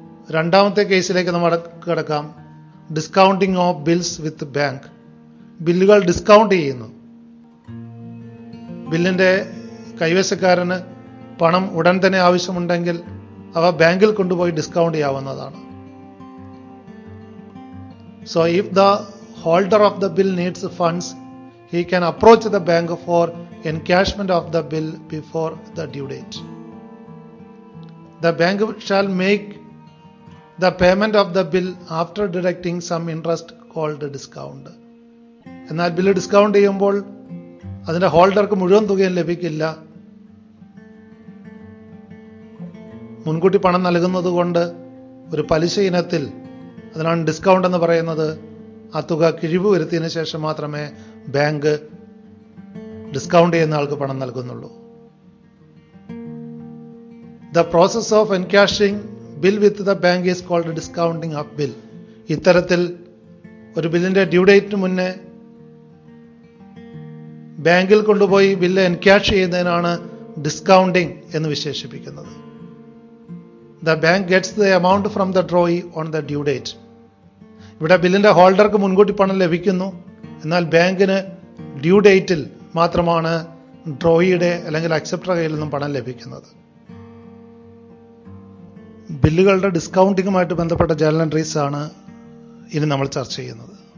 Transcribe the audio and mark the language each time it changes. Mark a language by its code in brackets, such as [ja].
[ml] രണ്ടാമത്തെ കേസിലേക്ക് നമ്മൾ കിടക്കാം. [en] Discounting of bills with bank. [ml] ബില്ലുകൾ ഡിസ്കൗണ്ട് ചെയ്യുന്നു. ബില്ലിന്റെ കൈവശക്കാരന് പണം ഉടൻ തന്നെ ആവശ്യമുണ്ടെങ്കിൽ അവ ബാങ്കിൽ കൊണ്ടുപോയി ഡിസ്കൗണ്ട് ചെയ്യാവുന്നതാണ്. [en] So if the holder of the bill needs funds, he can approach the bank for encashment of the bill before the due date. The bank shall make the payment of the bill after deducting some interest called discount. [ml] എന്നാൽ bill discount ചെയ്യുമ്പോൾ അതിന്റെ ഹോൾഡർക്ക് മുഴുവൻ തുകയും ലഭിക്കില്ല. മുൻകൂട്ടി പണം നൽകുന്നത് കൊണ്ട് ഒരു പലിശ ഇനത്തിൽ, അതിനാണ് ഡിസ്കൗണ്ട് എന്ന് പറയുന്നത്, ആ തുക കിഴിവ് വരുത്തിയതിനു ശേഷം മാത്രമേ ബാങ്ക് ഡിസ്കൗണ്ട് ചെയ്യുന്ന ആൾക്ക് പണം നൽകുന്നുള്ളൂ. [en] The process of encashing bill with the bank is called discounting of bill. [ml] ഇത്തരത്തിൽ ഒരു ബില്ലിന്റെ ഡ്യൂ ഡേറ്റിന് മുന്നേ ബാങ്കിൽ കൊണ്ടുപോയി ബില്ല് എൻക്യാഷ് ചെയ്യുന്നതിനാണ് ഡിസ്കൗണ്ടിങ് എന്ന് വിശേഷിപ്പിക്കുന്നത്. [en] The bank gets the amount from the drawee on the due date. [ml] ഇവിടെ ബില്ലിന്റെ ഹോൾഡർക്ക് മുൻകൂട്ടി പണം ലഭിക്കുന്നു, എന്നാൽ ബാങ്കിന് ഡ്യൂ ഡേറ്റിൽ മാത്രമാണ് ഡ്രോയിയുടെ അല്ലെങ്കിൽ അക്സെപ്റ്റർ കയ്യിൽ നിന്നും പണം ലഭിക്കുന്നത്. ബില്ലുകളുടെ ഡിസ്കൗണ്ടിങ്ങുമായിട്ട് ബന്ധപ്പെട്ട ജേർണൽ എൻട്രീസ് ആണ് ഇനി നമ്മൾ ചർച്ച ചെയ്യുന്നത്.